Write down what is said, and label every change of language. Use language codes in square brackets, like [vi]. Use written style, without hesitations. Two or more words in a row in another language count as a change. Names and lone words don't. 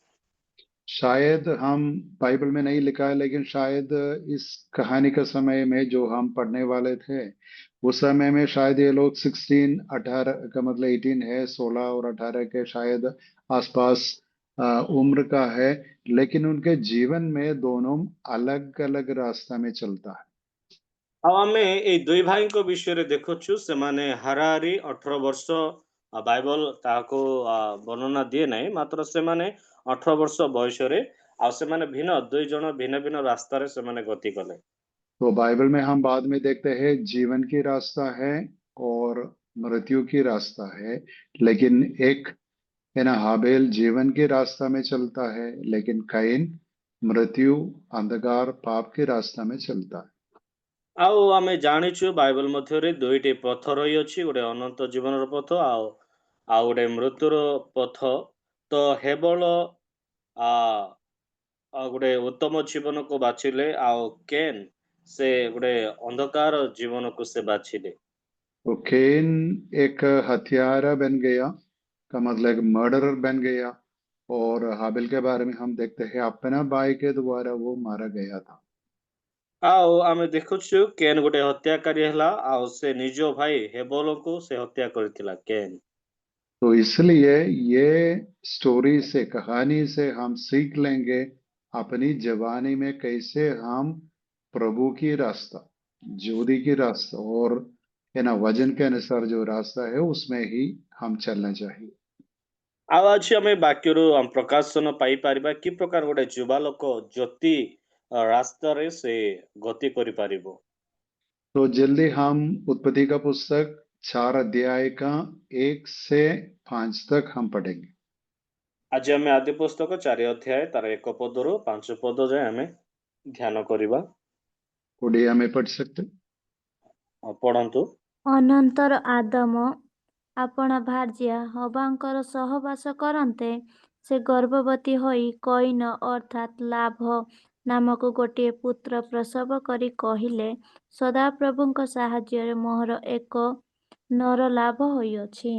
[hi] शायद हम बाइबल में नहीं लिखा है, लेकिन शायद इस कहानी का समय में जो हम पढ़ने वाले थे, उस समय में शायद ये लोग 16 18 का मतलब 18 है, 16 और 18 के शायद आसपास उम्र का है। लेकिन उनके जीवन में दोनों अलग अलग रास्ता में चलता है। [or] ଆଉ ଆମେ ଏଇ ଦୁଇ ଭାଇଙ୍କ ବିଷୟରେ ଦେଖୁଛୁ ସେମାନେ ହାରାହାରି 18 ବର୍ଷ ବାଇବଲ ତାହାକୁ ବର୍ଣ୍ଣନା ଦିଏ ନାହିଁ, ମାତ୍ର ସେମାନେ 18 ବର୍ଷ ବୟସରେ ଆଉ ସେମାନେ ଦୁଇ ଜଣ ଭିନ୍ନ ଭିନ୍ନ ରାସ୍ତାରେ ସେମାନେ ଗତି କଲେ। [hi] तो बाइबल में हम बाद में देखते हैं जीवन की रास्ता है और मृत्यु की रास्ता है। लेकिन एक है ना, हाबेल जीवन के रास्ता में चलता है, लेकिन कैन मृत्यु, अंधकार, पाप के रास्ता में चलता है। [or] ଆଉ ଆମେ ଜାଣିଛୁ ବାଇବଲ ମଧ୍ୟରେ ଦୁଇଟି ପଥ ରହିଅଛି, ଗୋଟେ ଅନନ୍ତ ଜୀବନର ପଥ ଆଉ ଆଉ ଗୋଟେ ମୃତ୍ୟୁର ପଥ। ତ ହେବଳ ଆ ଗୋଟେ ଉତ୍ତମ ଜୀବନକୁ ବାଛିଲେ ଆଉ କେନ୍ ସେ ଗୋଟେ ଅନ୍ଧକାର ଜୀବନକୁ ସେ ବାଛିଲେ। [hi] तो कैन एक हत्यारा बन गया, का मतलब मर्डरर बन गया। और हाबिल के बारे में हम देखते हैं अपना भाई के द्वारा वो मारा गया था। [or] ଆଉ ଆମେ ଦେଖୁଛୁ କେନ୍ ଗୋଟେ ହତ୍ୟାକାରୀ ହେଲା ଆଉ ସେ ନିଜ ଭାଇ ହେବଲକୁ ସେ ହତ୍ୟା କରିଥିଲା କେନ୍। [hi] तो इसलिए ये स्टोरी से, कहानी से हम सीख लेंगे अपनी जवानी में कैसे हम प्रभु की रास्ता, ज्योति की रास्ता, और है ना वजन के अनुसार जो रास्ता है उसमें ही हम चलना चाहिए। [or] ଆଉ ଆଜି ଆମେ ବାକ୍ୟରୁ ପ୍ରକାଶନ ପାଇପାରିବା କି ପ୍ରକାର ଗୋଟେ ଯୁବା ଲୋକ ଜ୍ୟୋତି ରାସ୍ତାରେ ସେ ଗତି କରିପାରିବ। [hi] तो जल्दी हम उत्पत्ति का पुस्तक 4 अध्याय का 1 से 5 तक हम पढ़ेंगे। [or] ଆଜି ଆମେ ଆଦି ପୁସ୍ତକ 4 ଅଧ୍ୟାୟ ତାର 1 ପଦରୁ 5 ପଦ ଯାଏ ଆମେ ଧ୍ୟାନ କରିବା। [hi] उड़िया में पढ़ सकते। [or] ପଢନ୍ତୁ। ଅନନ୍ତର ଆଦମ ଆପଣା ଭାର୍ଯ୍ୟା ହବାଙ୍କର ସହବାସ କରନ୍ତେ ସେ ଗର୍ଭବତୀ ହୋଇ କଇନ ଅର୍ଥାତ୍ ଲାଭ ନାମକ ଗୋଟିଏ ପୁତ୍ର ପ୍ରସବ କରି କହିଲେ, ସଦାପ୍ରଭୁଙ୍କ ସାହାଯ୍ୟରେ ମୋହର ଏକ ନର ଲାଭ ହୋଇଅଛି।